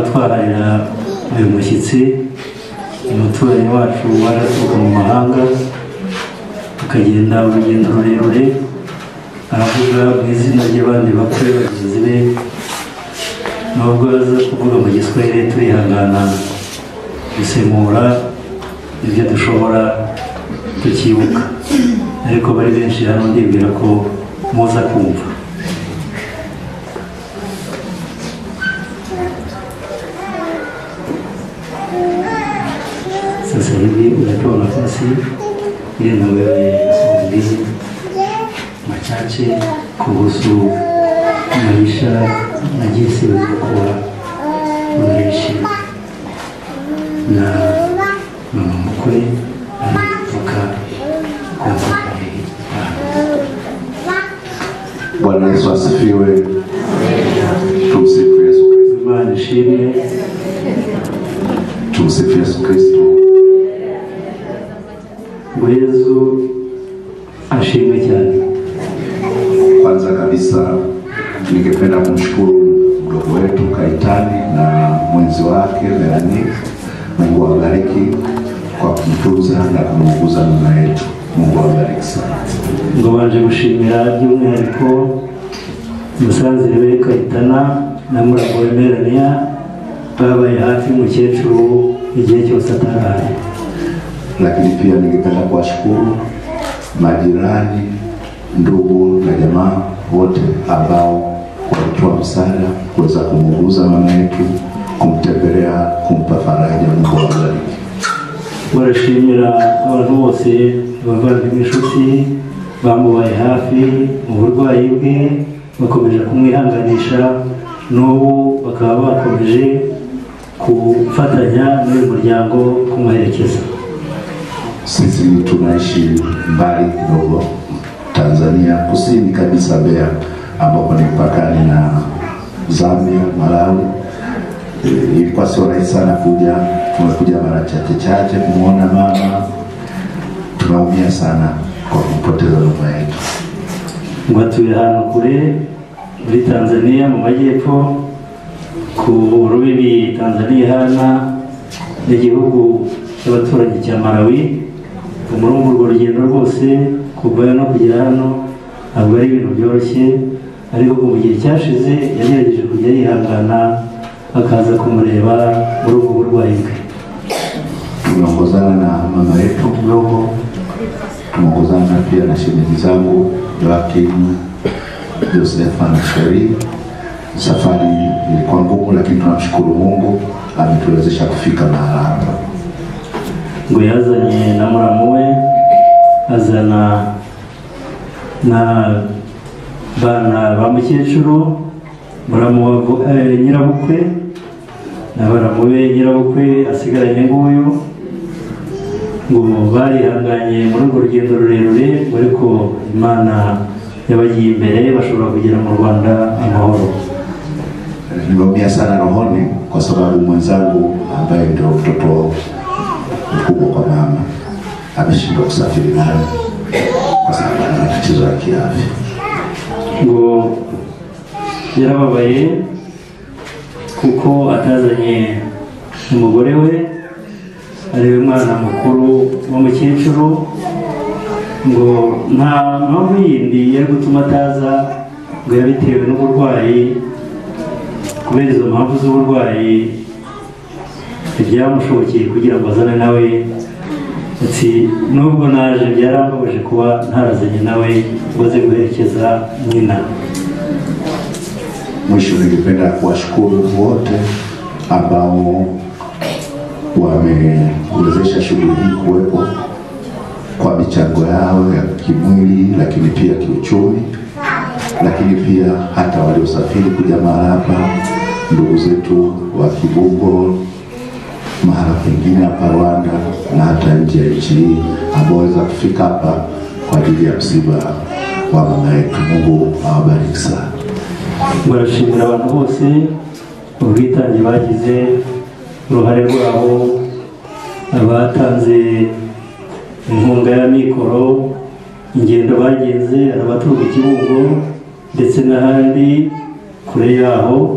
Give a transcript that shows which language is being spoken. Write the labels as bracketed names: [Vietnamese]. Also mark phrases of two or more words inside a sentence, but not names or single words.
[Kinyarwanda] twaharira uyu mushyitsi, umuturanyi wacu waraturuka mu mahanga akagenda urugendo rurerure, aravuga mu izina ry'abandi bakwe bagenzi be, nubwo aza kuvuga mu giswahili turihangana gusemura ibyo dushobora tukibuka, ariko bari benshi hano ndibwira ko muza kumva. [Swahili] Sasa hivi unapewa nafasi ili na wewe uongee machache kuhusu maisha na jinsi ulivyokuwa unaishi na mama mkwe aliyetoka kwa mkwe. Bwana Yesu asifiwe. Tumsifu Yesu Kristo. [Kinyarwanda] Imana ishimwe. [Swahili] Tumsifu Yesu Kristo. [Kinyarwanda] Yesu ashimwe cyane. [Swahili] Kwanza kabisa ningependa kumshukuru mdogo wetu Kaitani na mwenzi wake Melanie. Mungu awabariki kwa kumtunza na kumuongoza mama yetu. Mungu awabariki sana. [Kinyarwanda] Ngo banje gushimira by'umwihariko musanzire we Kaitana na murago Melanie babaye hafi umukecuru igihe cyose ataraye. [Swahili] Lakini pia ningependa kuwashukuru majirani, ndugu na jamaa wote ambao walitoa msaada kuweza kumuuguza mama yetu, kumtembelea, kumpa faraja. Mungu awabariki. [Kinyarwanda] barashimira abantu bose bavandimwe inshuti bamubaye hafi mu burwayi bwe, bakomeje kumwihanganisha, n'ubu bakaba bakomeje kufatanya n'uyu muryango kumuherekeza. [Swahili] Sisi tunaishi mbali kidogo, Tanzania kusini kabisa, Mbeya, ambapo ni mpakani na Zambia, Malawi. Ilikuwa sio rahisi sana kuja, tumekuja mara chache kumuona mama. Tunaumia sana kwa kupoteza mama yetu. [Kinyarwanda] Ngwatuye hano kure muri Tanzania mu majyepfo ku rubibi Tanzania hana n'igihugu cy'abaturanyi cya Malawi. Umurungu urwo rugendo rwose kuvayo no kugera hano ntabwo ari ibintu byoroshye, ariko mu gihe cyashize yagerageje kujya yihangana akaza kumureba muri ubwo burwayi bwe. [Swahili] Tumeongozana na mama yetu mdogo, tumeongozana pia na shemeji zangu Joakim, Josefa na Sheri. Safari ilikuwa ngumu, lakini tunamshukuru Mungu ametuwezesha kufika mahali hapa. [Kinyarwanda] Ngo yazanye na muramu we, azana na bana ba mukecuru, muramu nyirabukwe na baramu be nyirabukwe asigaranye nguyu. Ngo barihanganye muri urwo rugendo rurerure, ariko Imana yabagiye imbere, bashobora kugera mu Rwanda amahoro. [Swahili] Nimeumia sana rohoni kwa sababu mwenzangu ambaye ndio mtoto mkubwa kwa mama ameshindwa kusafiri naye kwa sababu ana matatizo ya kiafya. [Kinyarwanda] Ngo yarababaye kuko atazanye umugore we, ariwe mwana mukuru w'umukecuru. Ngo nta mpamvu yindi yari gutuma ataza, ngo yabitewe n'uburwayi. Kubera izo mpamvu z'uburwayi ntibyamushobokeye kugira ngo azane nawe. Ati nubwo naje byarambabaje kuba ntarazanye nawe waze guherekeza nyina. [Swahili] Mwisho ningependa kuwashukuru wote ambao wamewezesha shughuli hii kuwepo kwa michango yao ya kimwili, lakini pia kiuchumi, lakini pia hata waliosafiri kuja mahali hapa, ndugu zetu wa Kibungo, mahala pengine hapa Rwanda na hata nje ya nchi hii, ambao waweza kufika hapa kwa ajili ya msiba wa mama yetu. Mungu awabariki sana. [Kinyarwanda] Barashimira abantu bose ubwitange bagize, uruhare rwabo, abatanze inkunga ya mikoro, ingendo bagenze, abaturuka Kibungo ndetse n'ahandi kure yaho.